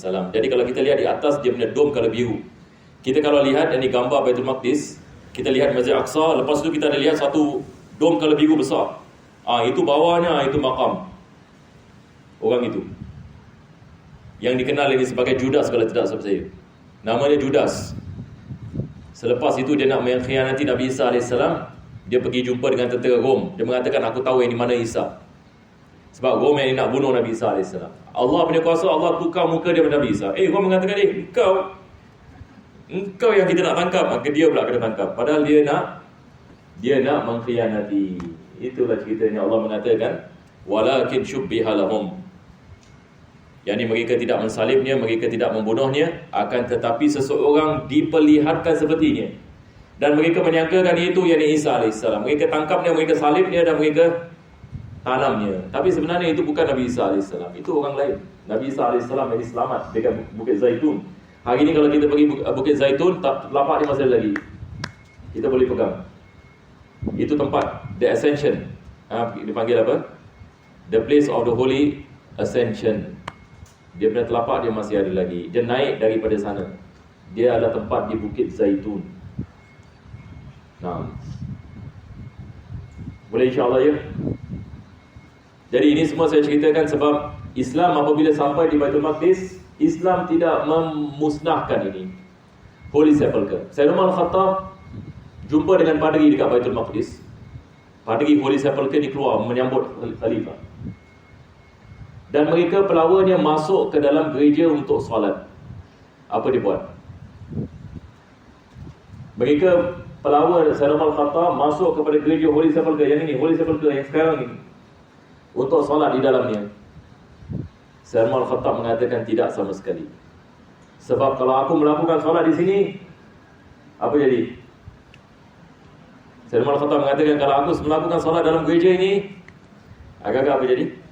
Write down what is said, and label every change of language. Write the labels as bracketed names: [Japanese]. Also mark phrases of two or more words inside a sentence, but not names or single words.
[Malay] Jadi kalau kita lihat di atas, dia punya dom kalau biru. Kita kalau lihat ini gambar Baitul Maqdis, kita lihat Masjid Aqsa, lepas tu kita ada lihat satu dom kalau biru besar. Itu bawahnya, itu makam orang itu, yang dikenal ini sebagai Judas kalau tidak salah saya. Namanya Judas. Selepas itu dia nak mengkhianati Nabi Isa AS, dia pergi jumpa dengan tentera Rom. Dia mengatakan, aku tahu yang di mana Isa. Sebab Rom yang nak bunuh Nabi Isa AS. Allah punya kuasa, Allah tukar muka dia pada Nabi Isa. Rom mengatakan, engkau yang kita nak tangkap. Maka dia pula kena tangkap. Padahal dia nak mengkhianati. Itulah ceritanya. Allah mengatakan, [Arabic] ولكن شبه لهم. [Malay] Yang ini mereka tidak mensalibnya, mereka tidak membunuhnya, akan tetapi seseorang diperlihatkan sepertinya. Dan mereka menyangkakan itu yang Isa AS. Mereka tangkapnya, mereka salibnya dan mereka tanamnya. Tapi sebenarnya itu bukan Nabi Isa AS. Itu orang lain. Nabi Isa AS yang selamat dekat Bukit Zaitun. Hari ini kalau kita pergi Bukit Zaitun, lapak dia masih ada lagi. Kita boleh pegang. Itu tempat, [English] the ascension. [Malay] Dipanggil apa? [English] The place of the holy ascension. [Malay] Dia punya telapak dia masih ada lagi. Dia naik daripada sana. Dia ada tempat di Bukit Zaitun. Nah, boleh insyaAllah ya. Jadi ini semua saya ceritakan sebab Islam apabila sampai di Baitul Maqdis, Islam tidak memusnahkan ini Holy Sepulchre. Sayyidina Umar Al-Khattab jumpa dengan padri dekat Baitul Maqdis. Padri Holy Sepulchre ni keluar menyambut khalifah. Dan mereka pelawannya masuk ke dalam gereja untuk solat. Apa dia buat? Mereka pelawan Sayyidina Umar Al-Khattab masuk kepada gereja Holy Sepulchre yang ini, Holy Sepulchre yang sekarang ini, untuk solat di dalamnya. Sayyidina Umar Al-Khattab mengatakan tidak sama sekali. Sebab kalau aku melakukan solat di sini, apa jadi? Sayyidina Umar Al-Khattab mengatakan kalau aku melakukan solat dalam gereja ini, agak-agak apa jadi?